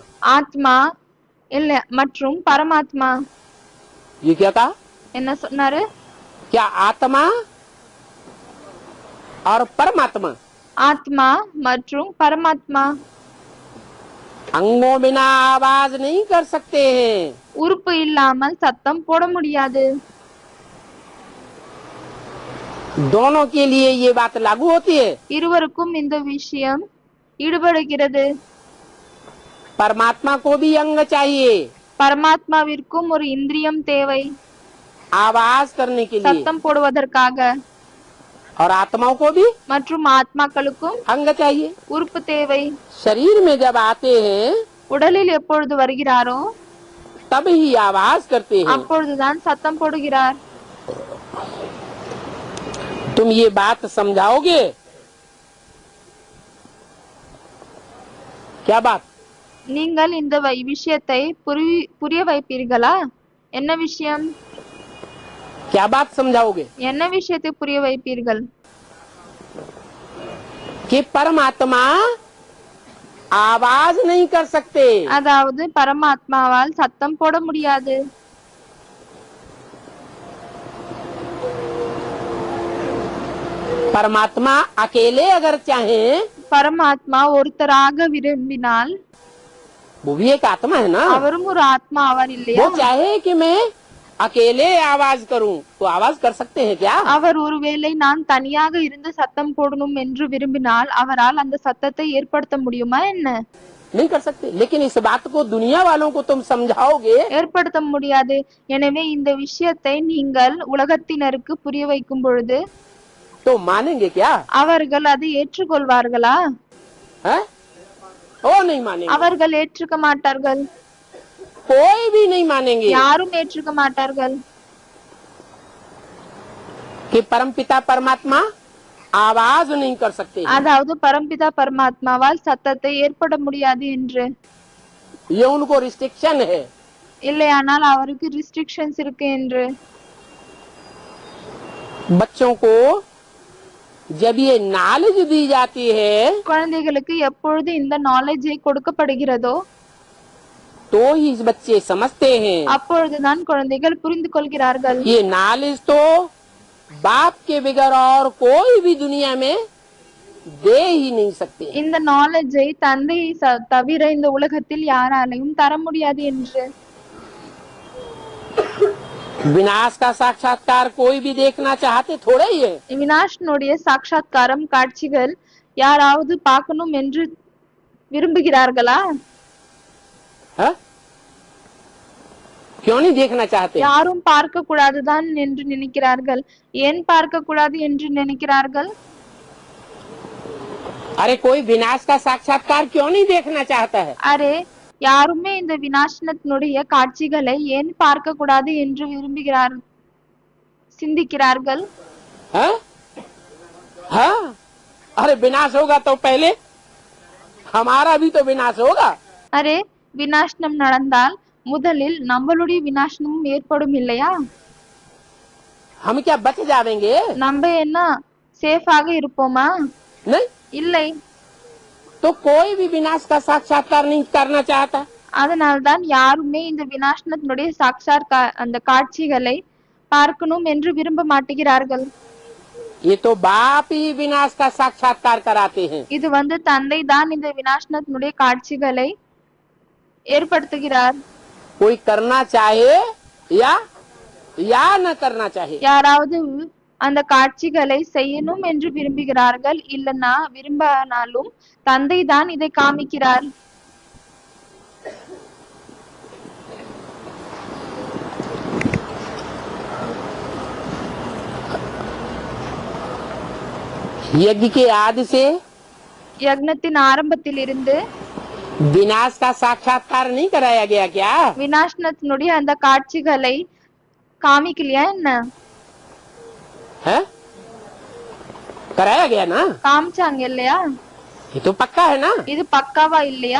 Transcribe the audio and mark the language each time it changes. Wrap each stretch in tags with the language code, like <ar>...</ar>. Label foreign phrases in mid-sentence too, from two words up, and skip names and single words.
<ta>ஆத்மா இல்ல மற்றும் பரமாத்மா.</ta> <hi>ये क्या कहा?</hi> <ta>என்ன சொன்னாரு?</ta> <hi>क्या आत्मा और परमात्मा</hi> <ta>ஆத்மா மற்றும் பரமாத்மா</ta> <hi>अंगों बिना आवाज नहीं कर सकते हैं।</hi> <ta>உறுப்பு இல்லாமல் சத்தம் போட முடியாது.</ta> <hi>दोनों के लिए ये बात लागू होती है।</hi> <ta>இருவருக்கும் இந்த விஷயம் ஈடுபடுகிறது.</ta> <hi>परमात्मा को भी अंग चाहिए</hi> <ta>பரமாத்மாவிற்கும் ஒரு இந்திரியம் தேவை</ta> <hi>आवाज करने के लिए,</hi> <ta>சத்தம் போடுவதற்காக.</ta> <hi>और आत्माओं को भी</hi> <ta>மற்றும் ஆத்மாக்களுக்கும்</ta> <hi>अंग चाहिए।</hi> <ta>உறுப்பு தேவை।</ta> <hi>शरीर में जब आते हैं</hi> <ta>உடலில் எப்பொழுது வருகிறாரோ</ta> <hi>तब ही आवाज करते हैं।</hi> <ta>அப்பொழுதுதான் சத்தம் போடுகிறார்।</ta> <hi>तुम ये बात समझाओगे? क्या बात?</hi> <ta>நீங்கள் இந்த விஷயத்தை புரிய வைப்பீர்களா? என்ன விஷயம்?</ta> <hi>क्या बात समझाओगे?</hi> <ta>என்ன விஷயத்தை புரிய வைப்பீர்கள்?</ta> <hi>कि परमात्मा आवाज नहीं कर सकते।</hi> <ta>அதாவது பரமாத்மாவால் சத்தம் போட முடியாது।</ta> <hi>परमात्मा अकेले अगर चाहे,</hi> <ta>பரமாத்மா ஒருத்தராக விரும்பினால்,</ta> <hi>वो भी एक आत्मा है ना,</hi> <ta>அவரும் ஒரு ஆத்மா ஆவார் இல்லையா?</ta> <hi>वो चाहे कि मैं अकेले आवाज करूं तो आवाज कर सकते हैं क्या?</hi> <ta>அவர் ஒருவேளை நான் தனியாக இருந்து சத்தம் போடணும் என்று விரும்பினால் அவரால் அந்த சத்தத்தை ஏற்படுத்த முடியுமா என்ன?</ta> <hi>नहीं कर सकते। लेकिन इस बात को दुनिया वालों को तुम समझाओगे</hi> <ta>ஏற்படுத்த முடியாது। எனவே இந்த விஷயத்தை நீங்கள் உலகத்தினருக்கு புரிய வைக்கும் பொழுது</ta> <hi>तो मानेंगे क्या?</hi> <ta>அவர்கள் அதை ஏற்றுக்கொள்வார்களா?</ta> <hi>है? वो नहीं मानेंगे,</hi> <ta>அவர்கள் ஏற்றுக்க மாட்டார்கள்।</ta> <hi>कोई भी नहीं मानेंगे</hi> <ta>யாரும் ஏற்றுக்க மாட்டார்கள்।</ta> <hi>कि परमपिता परमात्मा आवाज नहीं कर सकते।</hi> <ta>அதாவது பரம்பிதா பரமாத்மாவால் சத்தத்தை ஏற்பட முடியாது என்று।</ta> <hi>ये उनको रिस्ट्रिक्शन है।</hi> <ta>இல்லையானால் அவருக்கு ரெஸ்ட்ரிக்ஷன்ஸ் இருக்கு என்று।</ta> <hi>बच्चों को जब ये नॉलेज दी जाती है</hi> <ta>குழந்தைகளுக்கு எப்பொழுது இந்த நாலேஜை கொடுக்கப்படுகிறதோ</ta> <hi>तो ही बच्चे समझते हैं।</hi> <ta>அப்பொழுதுதான் குழந்தைகள் புரிந்து கொள்கிறார்கள்।</ta> <hi>ये नॉलेज तो बाप के बगैर और कोई भी दुनिया में दे ही नहीं सकते।</hi> <ta>இந்த நாலேஜை தந்தை தவிர இந்த உலகத்தில் யாராலையும் தர முடியாது என்று।</ta> <hi>विनाश का साक्षात्कार कोई भी देखना चाहते थोड़े ही है।</hi> <ta>வினாஷனுடைய சாட்சாத்காரம் காட்சிகள் யாராவது பார்க்கணும் என்று விரும்புகிறார்களா?</ta> <hi>है? क्यों नहीं देखना चाहते?</hi> <ta>யாரும் பார்க்க கூடாதுதான் என்று நினைக்கிறார்கள்। ஏன் பார்க்க கூடாது என்று நினைக்கிறார்கள்?</ta> <hi>अरे कोई विनाश का साक्षात्कार क्यों नहीं देखना चाहता है?</hi> <ta>அரே, யாருமே இந்த வினாசனத்தினுடைய காட்சிகளை ஏன் பார்க்க கூடாது என்று சிந்திக்கிறார்கள்?</ta> <hi>है? हाँ? अरे विनाश होगा तो पहले हमारा भी तो विनाश होगा।</hi> <ta>அரே, வினாசனம் நடந்தால் முதலில் நம்மளுடைய வினாசனமும் ஏற்படும் இல்லையா?</ta> <hi>हम क्या बच जाएंगे?</hi> <ta>நம்ம என்ன சேஃபாக இருப்போமா?</ta> <hi>नहीं,</hi> <ta>இல்லை।</ta> <hi>तो कोई भी विनाश का साक्षात्कार नहीं करना चाहता।</hi> <ta>அதனால்தான் யாருமே இந்த வினாசனத்தினுடைய அந்த காட்சிகளை பார்க்கணும் என்று விரும்ப மாட்டேங்கிறார்கள்।</ta> <hi>ये तो बाप ही विनाश का साक्षात्कार कराते हैं।</hi> <ta>இது தந்தை தான் இந்த வினாசனத்தினுடைய காட்சிகளை ஏற்படுத்துகிறார்।</ta> <hi>कोई करना चाहे या न करना चाहे,</hi> <ta>யாராவது அந்த காட்சிகளை செய்யணும் என்று விரும்புகிறார்கள், இல்லனா விரும்பினாலும் தந்தை தான் இதை காமிக்கிறார்।</ta> <hi>यज्ञ के आदि से</hi> <ta>யக்னத்தின் ஆரம்பத்திலிருந்து</ta> <hi>विनाश का साक्षात्कार नहीं कराया गया क्या?</hi> <ta>வினாசனத்தினுடைய அந்த காட்சிகளை காமிக்கலையா என்ன?</ta> <hi>है? कराया गया ना?</hi> <ta>காமிச்சாங்க இல்லையா?</ta> <hi>ये तो पक्का है ना?</hi> <ta>இது பக்காவா இல்லையா?</ta>